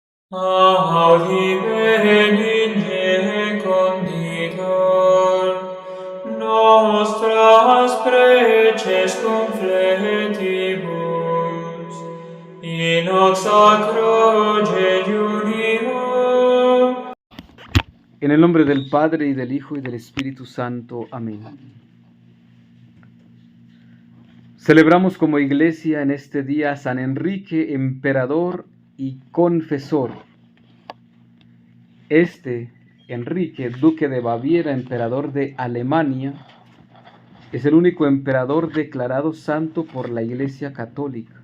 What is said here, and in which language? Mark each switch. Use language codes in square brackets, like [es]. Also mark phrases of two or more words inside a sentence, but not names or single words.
[la] Audi benigne conditor, nostras preces confletibus, in hoc sacro jejunio. [es] En el nombre del Padre, y del Hijo, y del Espíritu Santo. Amén. Celebramos como iglesia en este día a San Enrique, emperador y confesor. Enrique, duque de Baviera, emperador de Alemania, es el único emperador declarado santo por la Iglesia Católica.